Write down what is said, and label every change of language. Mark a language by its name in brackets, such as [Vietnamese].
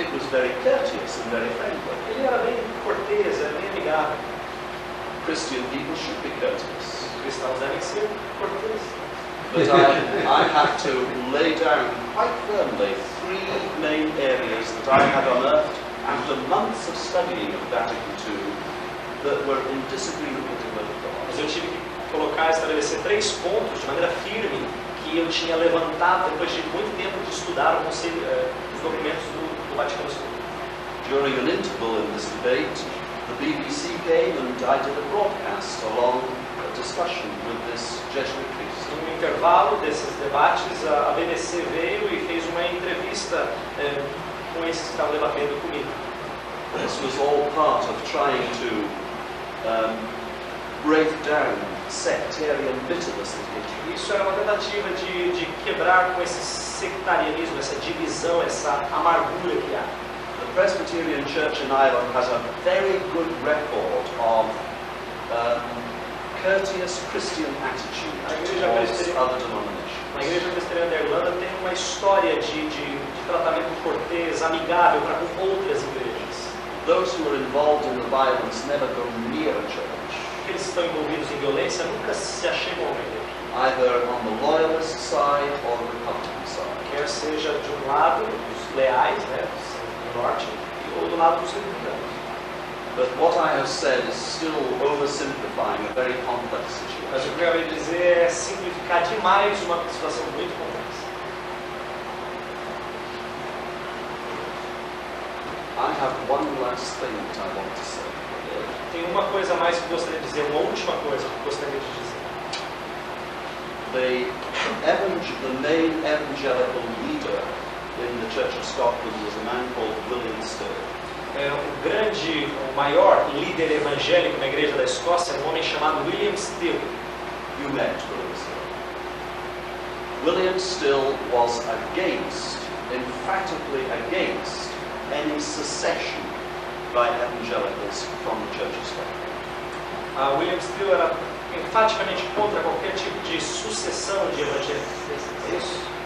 [English] It was very courteous and very friendly. [Portuguese] Ele era bem cortês, era bem amigável. [English] Christian people should be courteous. [Portuguese] Os cristãos devem ser cortês. [English] But I had to lay down quite firmly 3 main areas that I had unearthed after months of studying of Vatican II that were in disagreement with the Word of God. [Portuguese] Mas eu tive que colocar, estabelecer 3 pontos de maneira firme que eu tinha levantado depois de muito tempo de estudar os documentos do Vaticano II. [English] During an interval in this debate, The BBC came and I did a broadcast along a discussion with this Jesuit priest. [Portuguese] No intervalo desses debates, a BBC veio e fez uma entrevista com esses que estavam debatendo comigo. [English] This was all part of trying to break down sectarian bitterness and hatred. [Portuguese] Isso era uma tentativa de quebrar com esse sectarianismo, essa divisão, essa amargura que há. [English] The Presbyterian Church in Ireland has a very good record of courteous Christian attitude towards other denominations. [Portuguese] A Igreja Presbiteriana da Irlanda tem uma história de tratamento cortês, amigável para com outras igrejas. [English] Those who are involved in the violence never go near a church. [Portuguese] Aqueles que estão envolvidos em violência nunca se achegam a uma igreja. [English] Either on the loyalist side or the Republican side. [Portuguese] Quer seja de um lado, os leais, né, do norte, ou do lado dos republicanos. [English] But what I have said is still oversimplifying a very complex [Portuguese] Mas o [English] situation. [Portuguese] que eu acabei de dizer é simplificar demais uma situação muito complexa. [English] I have one last thing that I want to say. [Portuguese] Tem uma coisa a mais que eu gostaria de dizer, uma última coisa que eu gostaria de dizer. [English] The main evangelical leader in the Church of Scotland was a man called William Searle. [Portuguese] O maior líder evangélico na Igreja da Escócia era um homem chamado William Searle. [English] You met William Searle. William Searle was against, emphatically against, any secession by evangelicals from the Church of Scotland. [Portuguese] William Searle era enfaticamente contra qualquer tipo de sucessão de evangélicos. É isso?